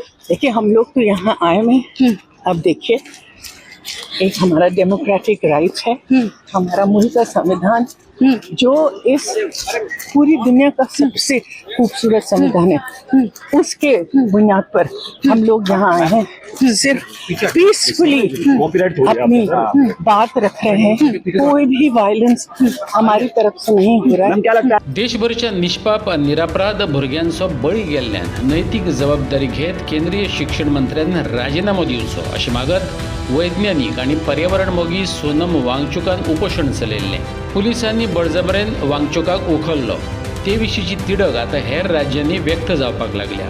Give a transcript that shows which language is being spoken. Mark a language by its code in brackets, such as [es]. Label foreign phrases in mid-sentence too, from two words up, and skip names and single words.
[hi] देखिए, हम लोग तो यहाँ आए हैं. अब देखिए, एक हमारा [en] democratic right [hi] है, हमारा मुल्क का संविधान जो इस पूरी दुनिया का सबसे खूबसूरत संविधान है, उसके बुनियाद पर हम लोग यहाँ आए हैं सिर्फ पीसफुली अपनी बात रख रहे हैं, कोई भी वायलेंस हमारी तरफ से नहीं हो रहा है। [kok] देशभरच्या निष्पाप निरापराध भुरग्यांचो बळी गेल्ल्यान नैतीक जबाबदारी घेत केंद्रीय शिक्षण मंत्र्यान राजीनामो दिवचो अशी मागत वैज्ञानिक आणि पर्यावरण मोगी सोनम वांगचुकान उपोषण चलयल्लें. पुलिसांनी बळजबरेन वांगचुकाक उखललो. ते विशींची तिडक आता हेर राज्यांनी व्यक्त जावपाक लागल्या.